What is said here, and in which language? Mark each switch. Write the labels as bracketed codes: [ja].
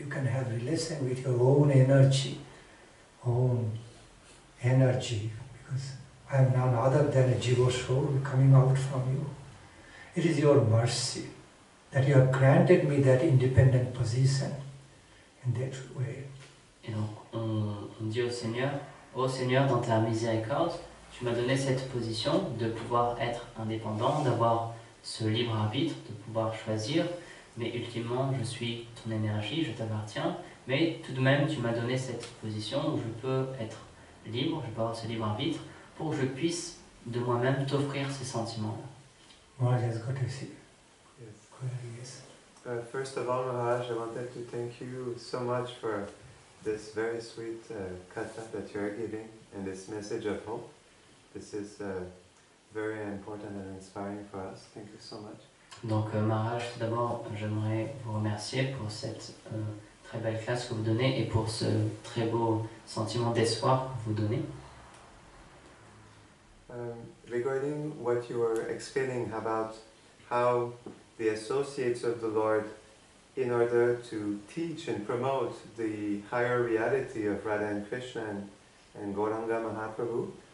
[en] You can have relation with your own energy, because I am none other than a jiva soul coming out from you. It is your mercy that you have granted me that independent position in that way. [fr] Et donc on dit au Seigneur, ô Seigneur, dans ta miséricorde, tu m'as donné cette position de pouvoir être indépendant, d'avoir ce libre arbitre, de pouvoir choisir, mais ultimement je suis ton énergie, je t'appartiens, mais tout de même tu m'as donné cette position où je peux être libre, je peux avoir ce libre arbitre, pour que je puisse de moi-même t'offrir ces sentiments-là. [en] Maharaj has got to see. Yes. First of all, Maharaj, I wanted to thank you so much for this very sweet katha that you are giving and this message of hope. This is very important and inspiring for us. Thank you so much. [fr] Donc Maharaj, tout d'abord, j'aimerais vous remercier pour cette très belle classe que vous donnez et pour ce très beau sentiment d'espoir que vous donnez. [en] Regarding what you were explaining about how the associates of the Lord, in order to teach and promote the higher reality of Radha and Krishna and Gauranga Mahaprabhu.